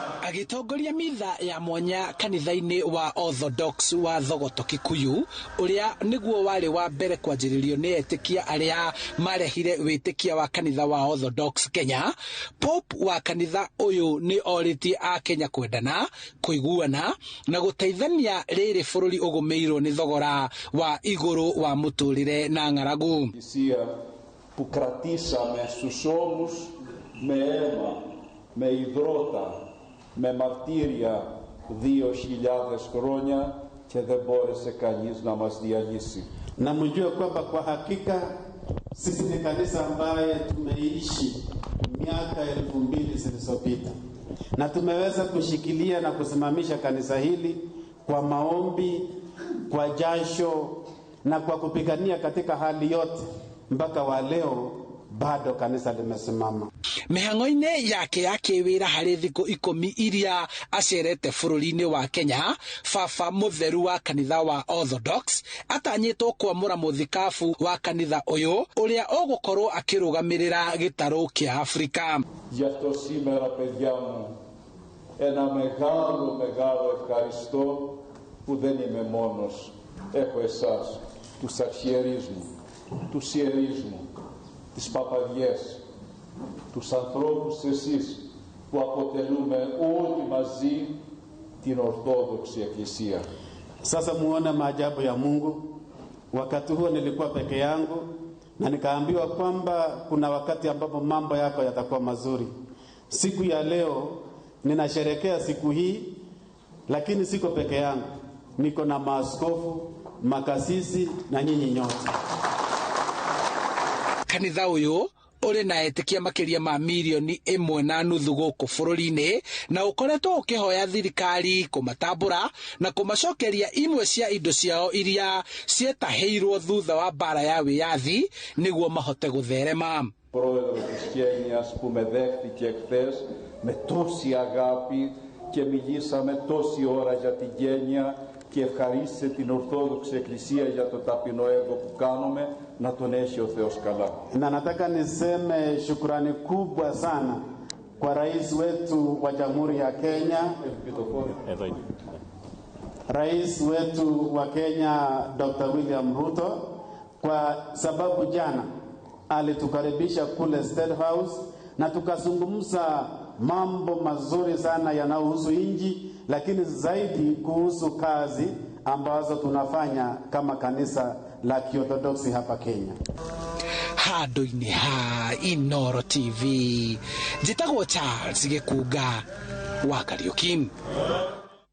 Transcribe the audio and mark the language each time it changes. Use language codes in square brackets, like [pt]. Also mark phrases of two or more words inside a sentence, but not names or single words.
[ki] Agitongoria mitha ya mwanya kanitha-ini wa Orthodox wa Thogoto Kikuyu uria niguo wari wa mbere kwanjiririo ni etikia aria marehire witikia wa kanitha wa Orthodox Kenya. Pope wa kanitha uyu ni oritie a Kenya kwendana, kuiguana na guteithania riri bururi ugumeirwo ni thogora wa iguru wa muturire na ng'aragu. [el] Που κρατήσαμε στους ώμους με αίμα, με υδρότα, με μαρτύρια 2.000 χρόνια και δεν μπόρεσε κανείς να μας διαλύσει. [sw] Na mjue kwamba kwa hakika sisi ni kanisa ambaye tumeishi miaka 2000 zilizopita na tumeweza kushikilia na kusimamisha kanisa hili kwa maombi, kwa jasho na kwa kupigania katika hali yote. Mpaka wa leo bado kanisa limesimama. [ki] Mihang'o-ini yake ya kiwira hari thiku 10 iria acerete bururi-ini wa Kenya, baba mutheru wa kanitha wa Orthodox atanyitwo kwamura muthikabu wa kanitha uyu uria ugukorwo akirugamirira gitaru kia Afrika. [el] Γι' αυτό σήμερα, παιδιά μου, ένα μεγάλο ευχαριστώ που δεν είμαι μόνος. Έχω εσάς, τους αρχιερείς μου, τους ιερείς μου, τις παπαδιές, τους ανθρώπους εσείς που αποτελούμε όλοι μαζί την Ορθόδοξη Εκκλησία. [sw] Sasa muone maajabu ya Mungu. Wakati huo nilikuwa peke yangu na nikaambiwa kwamba kuna wakati ambapo mambo yako yatakuwa mazuri. Siku ya leo ninasherehekea siku hii, lakini siko peke yangu. Niko na maaskofu, makasisi na nyinyi nyote. [ki] Kanitha uyu uri na etikia makiria ma milioni 1.5 guku bururi-ini na ukoretwo ukihoya thirikari kumatambura na kumacokeria imwe cia indo ciao iria cietaheirwo thutha wa bara ya wiyathi niguo mahote gutherema. [el] Πρόεδρο της Κένιας που με δέχτηκε εχθές με τόση αγάπη και μιλήσαμε τόση ώρα για την Κένια και ευχαρίστησε την Ορθόδοξη Εκκλησία για το ταπεινό έργο που κάνουμε, να τον έχει ο Θεός καλά. [sw] Na nataka niseme shukrani kubwa sana kwa rais wetu wa Jamhuri ya Kenya, rais wetu wa Kenya Dr. William Ruto, kwa sababu jana alitukaribisha kule State House na tukazungumza mambo mazuri sana yanayohusu nchi, lakini zaidi kuhusu kazi ambazo tunafanya kama kanisa la Kiorthodoksi hapa Kenya. [ki] Handu-ini ha Inooro TV, njitagwo Charles Gikuga wa Kariuki.